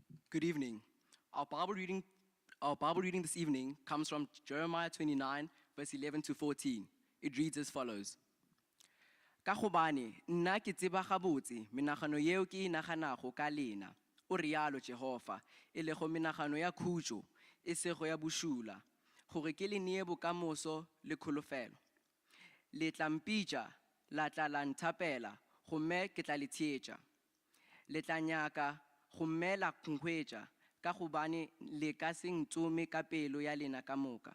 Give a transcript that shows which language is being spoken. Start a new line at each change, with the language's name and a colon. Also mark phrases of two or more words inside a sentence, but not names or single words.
English: Good evening. Our Bible reading this evening comes from Jeremiah 29, verse 11 to 14. It reads as follows.
Northern Sotho: Ka gobane nna ke tseba gabotse menagano yeo ke inaganago ka lena, o rialo Jehova, e lego menagano ya khutšo, e sego ya bošula, gore ke le neye bokamoso le kholofelo. Le tla mpitša, la tla la nthapela, gomme ke tla le tsheetša. Le tla nyaka, gomme la nkhwetša, ka gobane le ka se ntšome ka pelo ya lena ka moka.